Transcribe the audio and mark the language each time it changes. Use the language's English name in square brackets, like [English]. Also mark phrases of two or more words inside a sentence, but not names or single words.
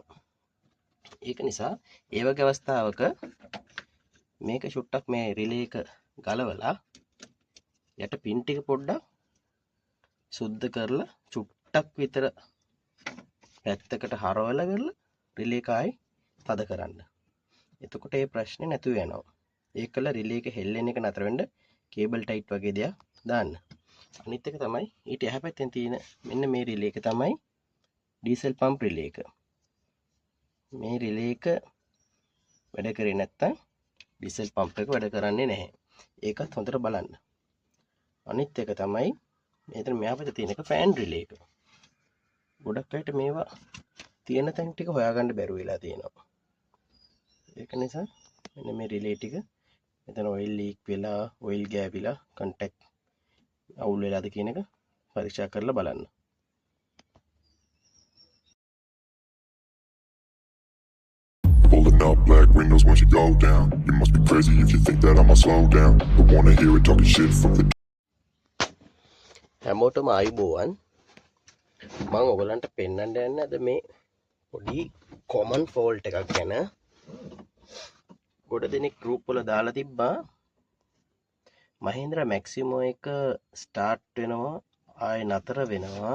[Sinhala] ඒක නිසා ඒ වගේ අවස්ථාවක මේක චුට්ටක් මේ relay එක ගලවලා යට pin ටික පොඩ්ඩක් සුද්ධ කරලා චුට්ටක් විතර පැත්තකට හරවලා කරලා relay එක ආයි තද කරන්න. එතකොට මේ ප්‍රශ්නේ නැතුව යනවා. ඒකල relay එක හෙල්ලෙන එක නතර වෙන්න [English] cable tight [Sinhala] වගේ දෙයක් දාන්න. අනිත් එක තමයි ඊට එහා පැත්තෙන් තියෙන මෙන්න මේ relay එක තමයි [English] diesel pump relay [Sinhala] එක. මේ relay එක වැඩ කරේ නැත්තම් [English] diesel pump [Sinhala] එක වැඩ කරන්නේ නැහැ. ඒකත් හොඳට බලන්න. අනිත් එක තමයි මෙතන මෙහා පැත්තේ තියෙන එක [English] fan relay [Sinhala] එක. ගොඩක් අයට මේවා තියෙන තැන් ටික හොයාගන්න බැරුව වෙලා තියෙනවා. ඒක නිසා මෙන්න මේ relay ටික මෙතන [English] oil leak [Sinhala] වෙලා, oil ගෑවිලා, contact අවුල් වෙලාද කියන එක පරීක්ෂා කරලා බලන්න. [English] pulling up black windows once you go down. You must be crazy if you think that I'ma slow down. But wanna hear it talking shit from the [Sinhala] හැමෝටම ආයුබෝවන්. මම ඔයගලන්ට පෙන්වන්න යන්නේ අද මේ පොඩි [English] common fault [Sinhala] එකක් ගැන. ගොඩ දෙනෙක් group වල දාලා තිබ්බා Mahindra Maximo එක start වෙනවා ආයෙ නතර වෙනවා.